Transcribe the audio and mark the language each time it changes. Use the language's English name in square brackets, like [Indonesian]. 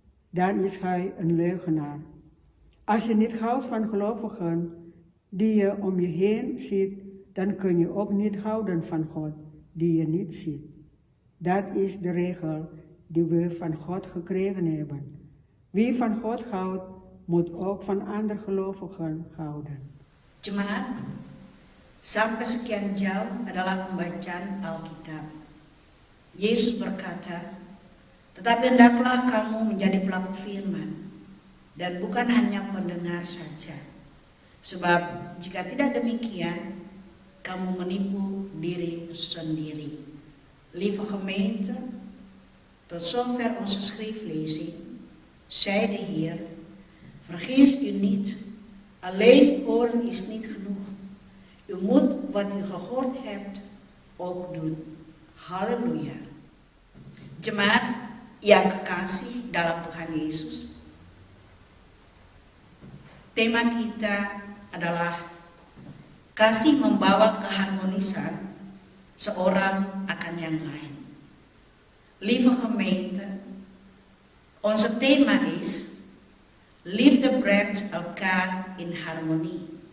[Dutch] Dan is hij een leugenaar. Als je niet houdt van gelovigen die je om je heen ziet, dan kun je ook niet houden van God die je niet ziet. Dat is de regel die we van God gekregen hebben. Wie van God houdt, moet ook van andere gelovigen houden. [Indonesian] Jemaat, sampai sekian jauh adalah pembacaan Alkitab. Yesus berkata, tetapi hendaklah kamu menjadi pelaku firman, dan bukan hanya pendengar saja. Sebab jika tidak demikian, kamu menipu diri sendiri. [Dutch] Lieve gemeente, tot zover onze schriftlezing, zei de Heer, vergis u niet, alleen horen is niet genoeg. U moet wat u gehoord hebt ook doen. [Indonesian] Haleluya. Jemaat yang kekasih dalam Tuhan Yesus, tema kita adalah kasih membawa keharmonisan seorang akan yang lain. [Dutch] Lieve gemeente, onze thema is liefde brengt elkaar in harmonie.